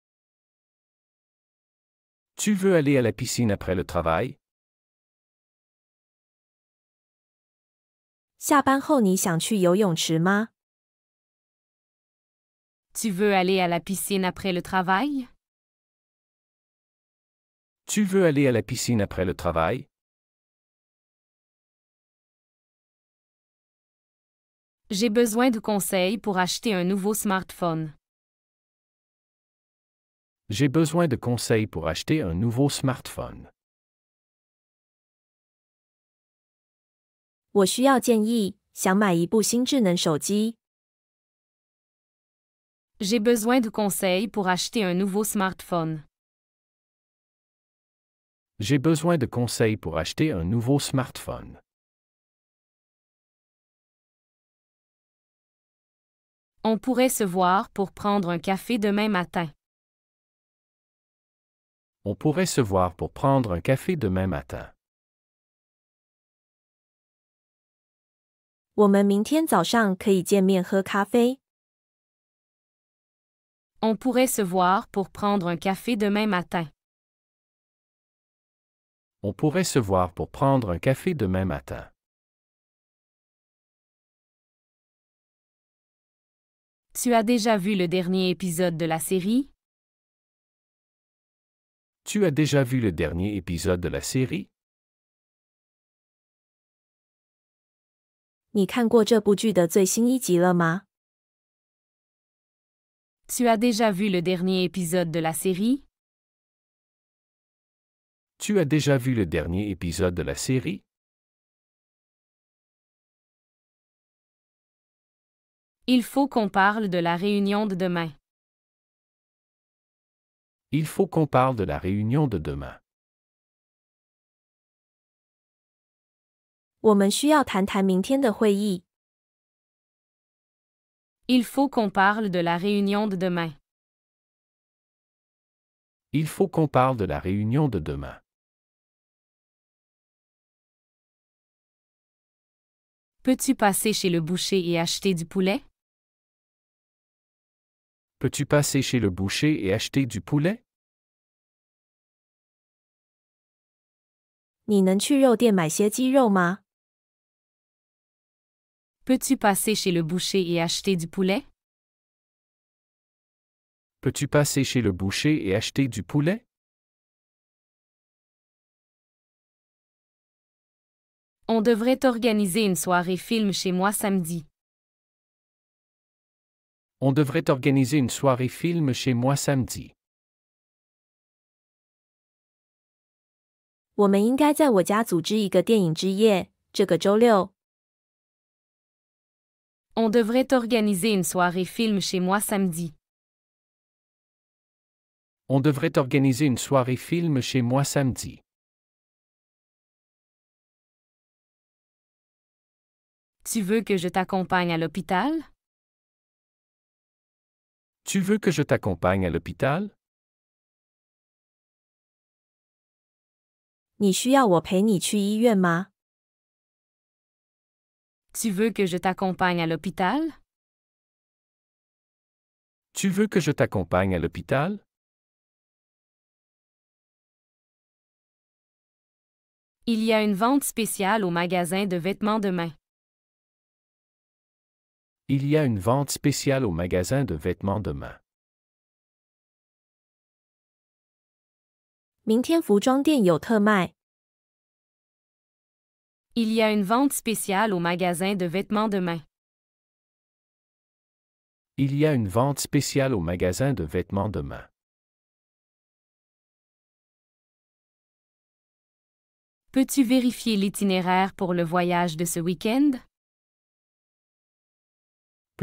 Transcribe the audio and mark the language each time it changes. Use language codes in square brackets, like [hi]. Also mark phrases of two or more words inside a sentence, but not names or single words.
[fr] Tu veux aller à la piscine après le travail? [zh] 下班后你想去游泳池吗？ [fr] Tu veux aller à la piscine après le travail? Tu veux aller à la piscine après le travail? J'ai besoin de conseils pour acheter un nouveau smartphone. J'ai besoin de conseils pour acheter un nouveau smartphone. [zh] 我需要建议，想买一部新智能手机。 [fr] J'ai besoin de conseils pour acheter un nouveau smartphone. J'ai besoin de conseils pour acheter un nouveau smartphone. On pourrait se voir pour prendre un café demain matin. On pourrait se voir pour prendre un café demain matin. [zh] 我们明天早上可以见面喝咖啡。 [fr] On pourrait se voir pour prendre un café demain matin. On pourrait se voir pour prendre un café demain matin. Tu as déjà vu le dernier épisode de la série? Tu as déjà vu le dernier épisode de la série? [zh] 你看过这部剧的最新一集了吗？ [fr] Tu as déjà vu le dernier épisode de la série? Tu as déjà vu le dernier épisode de la série? Il faut qu'on parle de la réunion de demain. Il faut qu'on parle de la réunion de demain. [zh] 我们需要谈谈明天的会议。 [fr] Il faut qu'on parle de la réunion de demain. Il faut qu'on parle de la réunion de demain. Peux-tu passer chez le boucher et acheter du poulet? Peux-tu passer chez le boucher et acheter du poulet? [zh] 你能去肉店买些鸡肉吗？ [fr] Peux-tu passer chez le boucher et acheter du poulet? Peux-tu passer chez le boucher et acheter du poulet? On devrait organiser une soirée film chez moi samedi. On devrait organiser une soirée film chez moi samedi. [zh] 我们应该在我家组织一个电影之夜，这个周六。 [fr] On devrait organiser une soirée film chez moi samedi. On devrait organiser une soirée film chez moi samedi. Tu veux que je t'accompagne à l'hôpital? Tu veux que je t'accompagne à l'hôpital? [zh] 你需要我陪你去医院吗？ [fr] Tu veux que je t'accompagne à l'hôpital? Tu veux que je t'accompagne à l'hôpital? Il y a une vente spéciale au magasin de vêtements demain. Il y a une vente spéciale au magasin de vêtements demain. [zh] 明天服装店有特卖。 [fr] Il y a une vente spéciale au magasin de vêtements demain. Il y a une vente spéciale au magasin de vêtements demain. Peux-tu vérifier l'itinéraire pour le voyage de ce week-end?